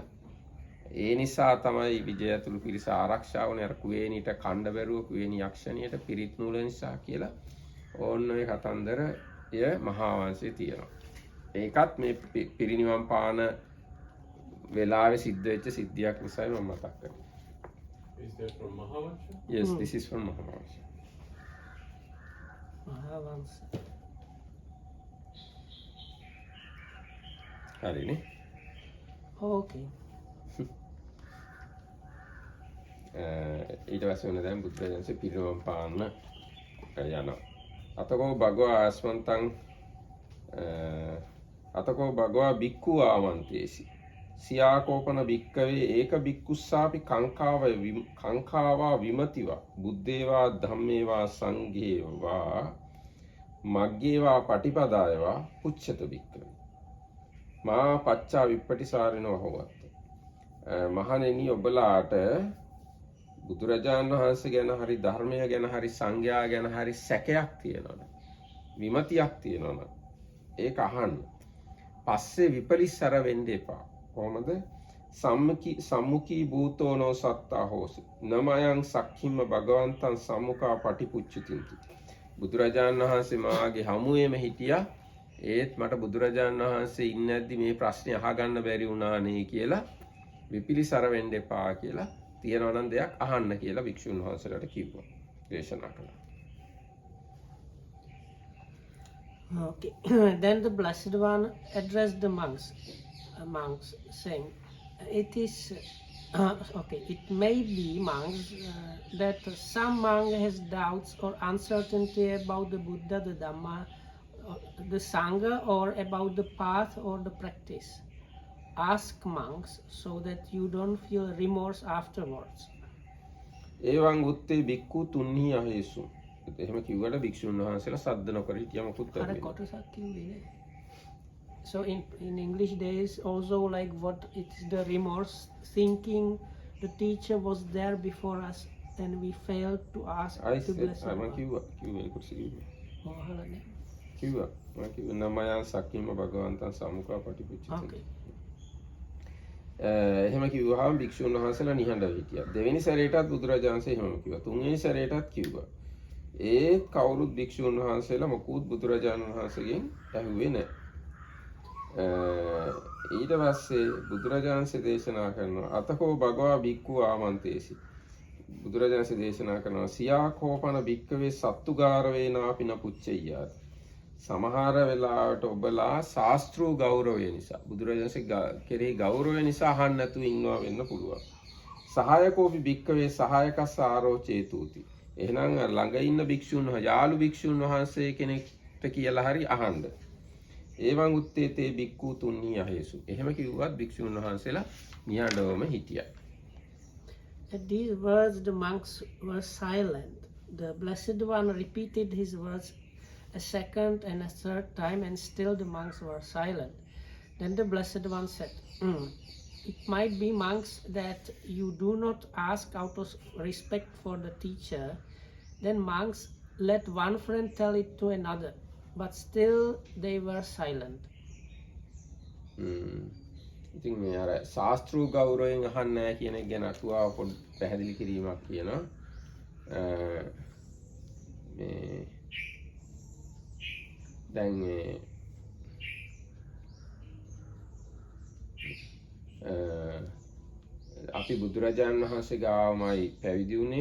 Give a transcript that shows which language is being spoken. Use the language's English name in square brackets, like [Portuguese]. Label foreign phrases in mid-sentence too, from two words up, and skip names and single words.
[Sinhala] ඒ නිසා තමයි විජය ඇතුළු පිරිස ආරක්ෂා වුණේ අර කුවේණීට කණ්ඩ බැරුව කුවේණී යක්ෂණියට පිරිත් නූල නිසා කියලා. ඕන්න ඔය කතන්දරය මහා වංශයේ තියෙනවා. ඒකත් මේ පිරිනිවන් පාන වෙලාවේ සිද්ධ වෙච්ච සිද්ධියක් නිසායි මම මතක් කරන්නේ. [English] Is that from Mahavansha? Yes, this is from Mahavansha. Mahavamsa. [Sinhala] හරිනේ. Okay. ඊට පස්සේ වෙන දැන් බුදුරජාණන්සේ පිරිනිවන් පාන්න යනවා. [Pali] අතකෝ භගවා ආස්මන්තං අතකෝ භගවා බික්ඛු ආමන්තේසි. සියාකෝපන බික්කවේ ඒක බික්කුස්සාපි කංකාවා විමතිවා බුද්දේවා ධම්මේවා සංඝේවා මග්ගේවා පටිපදායවා පුච්ඡත බික්කවේ. මා පච්චා විප්පටිසාරිනෝ හොවත්. [Sinhala] මහණෙනි ඔබලාට බුදුරජාණන් වහන්සේ ගැන හරි ධර්මය ගැන හරි සංඝයා ගැන හරි සැකයක් තියෙනවනේ. විමතියක් තියෙනවනේ. ඒක අහන්න. පස්සේ විපලිස්සර වෙන්න එපා. කොහොමද? [Pali] සම්මුඛී භූතෝනෝ සත්තා හෝසි. නමයන් සක්ඛිම්ම භගවන්තං සම්මුඛා පටිපුච්චිතින්ති. [Sinhala] බුදුරජාණන් වහන්සේ මාගේ හමුවේම හිටියා. ඒත් මට බුදුරජාණන් වහන්සේ ඉන්නේ නැද්දි මේ ප්‍රශ්නේ අහගන්න බැරි වුණානේ කියලා විපිලිසර වෙන්න එපා කියලා තියනවා නම් දෙයක් අහන්න කියලා භික්ෂුන් වහන්සේලාට කිව්වා. දේශනා කළා. [English] Okay. Then the Blessed One addressed the monks, saying, "It is okay. It may be, monks, that some monk has doubts or uncertainty about the Buddha, the Dhamma, the Sangha, or about the path or the practice. Ask monks so that you don't feel remorse afterwards." [Pali] එවං උත්තේ බික්ඛු තුන්හි අහේසු. [Sinhala] එහෙම කිව්වට භික්ෂුන් වහන්සේලා සද්ද නොකර හිටියා මොකුත් අර කොටසක් කිව්වේ නේ. [English] So in English there is also like what it's the remorse, thinking the teacher was there before us and we failed to ask to bless him. [Sinhala] මම කිව්වා ඒක කිව්වේ. මොහලනේ. කිව්වා. මම කිව්වා [Pali] නමයන් සක්කිම භගවන්තං සම්මුඛා පටිපුච්චිත. [Sinhala] Okay. එහෙම කිව්වහම භික්ෂුන් වහන්සේලා නිහඬව හිටියා. දෙවෙනි සැරේටත් බුදුරජාණන්සේ එහෙමම කිව්වා. තුන්වෙනි සැරේටත් කිව්වා. ඒ කවුරුත් භික්ෂුන් වහන්සේලා මොකුත් බුදුරජාණන් වහන්සේගෙන් ඇහුවේ නැහැ. ඊට පස්සේ බුදුරජාණන්සේ දේශනා කරනවා [Pali] අතකෝ භගවා භික්ඛු ආමන්තේසි. [Sinhala] බුදුරජාණන්සේ දේශනා කරනවා [Pali] සියා කෝපන භික්ඛවේ සත්තුගාර වේනාපි නපුච්චෙය්‍යාති. [Sinhala] සමහර වෙලාවට ඔබලා ශාස්ත්‍රූ ගෞරවය නිසා බුදුරජාණන්සේ කෙරෙහි ගෞරවය නිසා අහන්න නැතුව ඉන්නවා වෙන්න පුළුවන්. [Pali] සහායකෝපි භික්ඛවේ සහායකස්ස ආරෝචේතුති. [Sinhala] එහෙනම් ළඟ ඉන්න භික්ෂුන් යාළු භික්ෂුන් වහන්සේ කෙනෙක්ට කියලා හරි අහන්න. [Pali] ඒවං උත්තේ තේ භික්ඛු තුන්හි අහේසු. [Sinhala] එහෙම කිව්වත් භික්ෂුන් වහන්සේලා නිහඬවම හිටියා. [English] At these words the monks were silent. The Blessed One repeated his words a second and a third time, and still the monks were silent. Then the Blessed One said, "It might be, monks, that you do not ask out of respect for the teacher. Then monks let one friend tell it to another, but still they were silent." [Sinhala] ඉතින් මේ අර ශාස්ත්‍රූ ගෞරවයෙන් අහන්නේ නැහැ කියන එක ගැන අටුවාව පොඩි පැහැදිලි කිරීමක් කියනවා. මේ දැන් අපි බුදුරජාණන් වහන්සේ ගාවමයි පැවිදි වුණේ.